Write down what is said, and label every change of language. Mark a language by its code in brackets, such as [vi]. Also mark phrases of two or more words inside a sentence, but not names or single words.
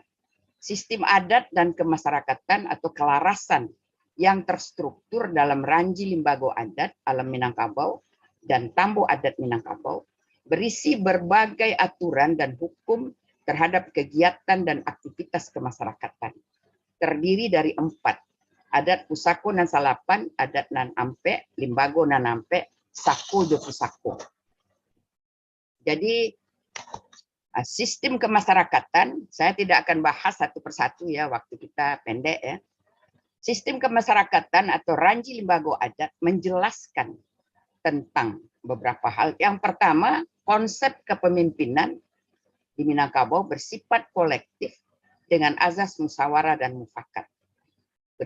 [id] Sistem adat dan kemasyarakatan atau kelarasan yang terstruktur dalam [min] ranji limbago [id] adat alam Minangkabau dan tambo adat Minangkabau berisi berbagai aturan dan hukum terhadap kegiatan dan aktivitas kemasyarakatan. Terdiri dari 4. [min] Adat pusako nan salapan, adat nan ampe, limbago nan ampe, sako jo pusako. [id] Jadi sistem kemasyarakatan, saya tidak akan bahas satu persatu ya, waktu kita pendek ya. Sistem kemasyarakatan atau [min] ranji limbago [id] adat menjelaskan tentang beberapa hal. Yang pertama, konsep kepemimpinan di Minangkabau bersifat kolektif dengan azas musyawarah dan mufakat.